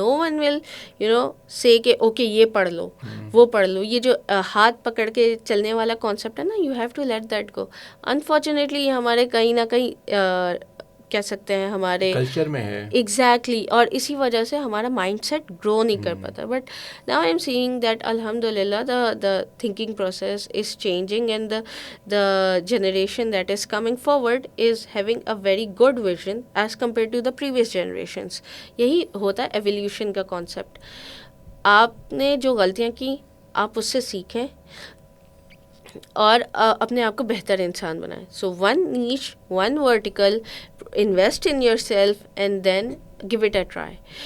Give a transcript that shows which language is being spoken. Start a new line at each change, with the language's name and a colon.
Urdu: Know one will سے کہ okay یہ پڑھ لو وہ پڑھ لو. یہ جو ہاتھ پکڑ کے چلنے والا کانسیپٹ ہے نا،
English: You have to let that go.
Urdu: Unfortunately یہ ہمارے کہیں نہ کہیں کہہ سکتے ہیں ہمارے کلچر میں ہے. ایگزیکٹلی. اور اسی وجہ سے ہمارا مائنڈ سیٹ گرو نہیں کر پاتا.
English: But now I am seeing that الحمد للہ the thinking process is changing and the generation that is coming forward is having a very good vision as compare to the previous generations.
Urdu: یہی ہوتا ہے evolution کا concept. آپ نے جو غلطیاں کی آپ اس سے سیکھیں اور اپنے آپ کو بہتر انسان بنائیں.
English: So one niche, one vertical, invest in yourself and then give it a try.